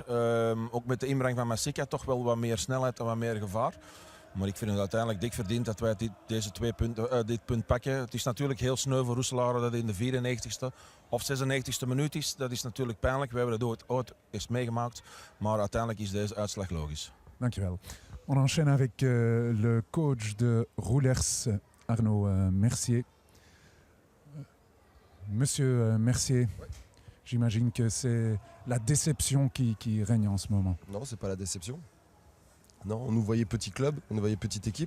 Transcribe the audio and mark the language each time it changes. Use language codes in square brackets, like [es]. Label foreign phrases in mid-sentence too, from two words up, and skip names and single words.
[nl] Ook met de inbreng van Massika toch wel wat meer snelheid en wat meer gevaar. Maar ik vind het uiteindelijk dik verdiend dat wij dit punt pakken. Het is natuurlijk heel sneu voor Roeselare dat het in de 94ste of 96ste minuut is. Dat is natuurlijk pijnlijk. We hebben het ooit eens meegemaakt. Maar uiteindelijk is deze uitslag logisch. Dankjewel. [fr] On enchaîne avec le coach de Roulers, Arnaud Mercier. Monsieur Mercier, j'imagine que c'est la déception qui règne en ce moment. Non, c'est pas la déception. Non, on nous voyait petit club, on nous voyait petite équipe.